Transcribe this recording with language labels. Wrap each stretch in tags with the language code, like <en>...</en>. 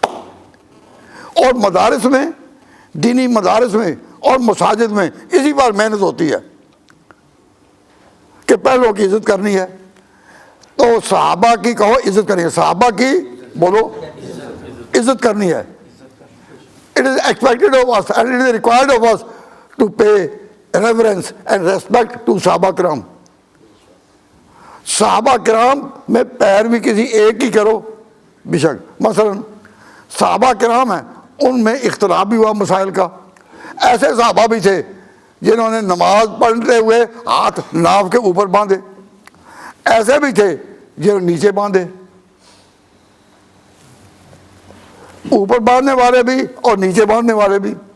<ur>اور مدارس میں، دینی مدارس میں اور مساجد میں اسی بار محنت ہوتی ہے کہ پہلوں کی عزت کرنی ہے. تو صحابہ کی کہو عزت کرنی ہے، صحابہ کی بولو عزت کرنی ہے.</ur> <en>It is expected of us and it is required of us to pay reverence and respect to صحابہ کرام.</en> <ur>صحابہ کرام میں پیروی کسی ایک کی کرو بے شک. مثلا صحابہ کرام ہیں، ان میں اختلاف بھی ہوا مسائل کا. ایسے صحابہ بھی تھے جنہوں نے نماز پڑھتے ہوئے ہاتھ ناف کے اوپر باندھے، ایسے بھی تھے جنہوں نے نیچے باندھے، اوپر باندھنے والے بھی اور نیچے باندھنے والے بھی.</ur>